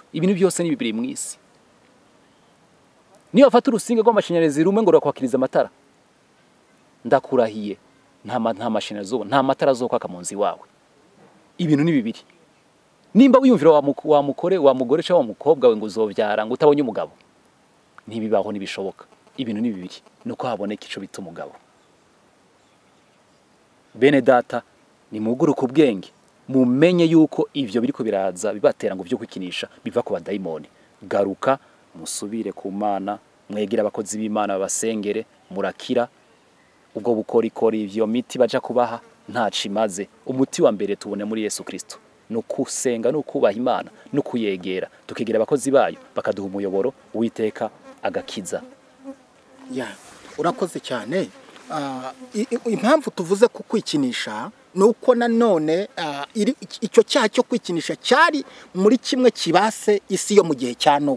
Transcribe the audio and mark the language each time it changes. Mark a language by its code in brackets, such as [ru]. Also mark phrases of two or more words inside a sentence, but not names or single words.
[rn] Ibintu byose ni bibiri mu isi. Niyo afata urusinga rw'amashanyarazi rumwe ngo rakwakiriza amatara, ndakurahiye nta mashanyarazi nta matara azokwaka mu nzi wawe. Ibintu ni bibiri. Nimba wiyumvira wa mugore cyangwa umukobwa we ngo uzovyara ngo utabonye umugabo, ntibibaho nibishoboka. Ibintu ni bibiri, nuko haboneka ico bita umugabo. Bene data, ni muguruka ubwenge, mumenye yuko ivyo biriko biraza bibatera ngo byo kwikinisha biva ku badayimoni. Garuka musubire ku Mana, mwegira abakozi b'Imana babasengere murakira. Ubwo bukorikori ivyo miti baja kubaha nta cimaze. Umuti wa mbere tubone muri Yesu Kristo, no kusenga no kubaha Imana no kuyegera, tukigira abakozi bayo bakaduha umuyoboro Uwiteka agakiza. Urakoze cyane. [rw] Impamvu tuvuze ku kwikinisha nuko nanone icyo cyaha cyo kwikinisha cyari muri kimwe kibase isi yo mu gihe cya Nowa.